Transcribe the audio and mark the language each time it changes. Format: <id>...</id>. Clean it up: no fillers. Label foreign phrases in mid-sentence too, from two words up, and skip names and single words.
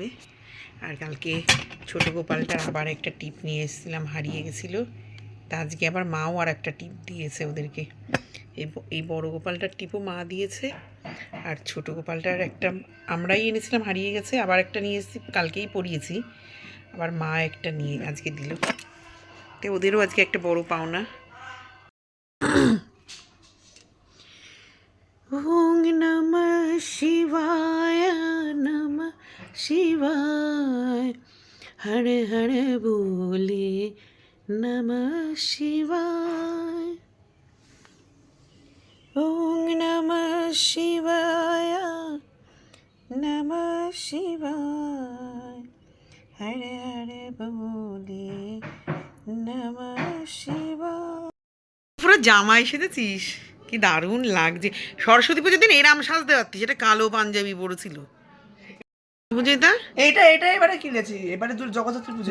<bn>আর কালকে ছোটো গোপালটার আবার একটা টিপ নিয়ে এসেছিলাম, হারিয়ে গেছিলো, তা আজকে আবার মাও আর একটা টিপ দিয়েছে ওদেরকে। এই বড় গোপালটার টিপও মা দিয়েছে, আর ছোটো গোপালটার একটা আমরাই এনেছিলাম, হারিয়ে গেছে, আবার একটা নিয়ে এসেছি, কালকেই পরিয়েছি, আবার মা একটা নিয়ে আজকে দিল। তো ওদেরও আজকে একটা বড় পাওনা।</bn> <sa>ওং নমঃ শিবায়, নমঃ শিবায়, হর হর বলে নমঃ শিবায়। ওং নমঃ শিবায়, নমঃ শিবায়, হর হর বলে নমঃ শিবায়।</sa> <bn>পুরো জামাই সেজেছিস, কি দারুণ লাগছে। সরস্বতী পুজোর দিন এরাম সাজতে পারতিস, এটা কালো পাঞ্জাবি পরেছিল। বুঝিতা এইটা এবারে কিনেছি, এবারে জগদ্ধাত্রী পুজো</bn>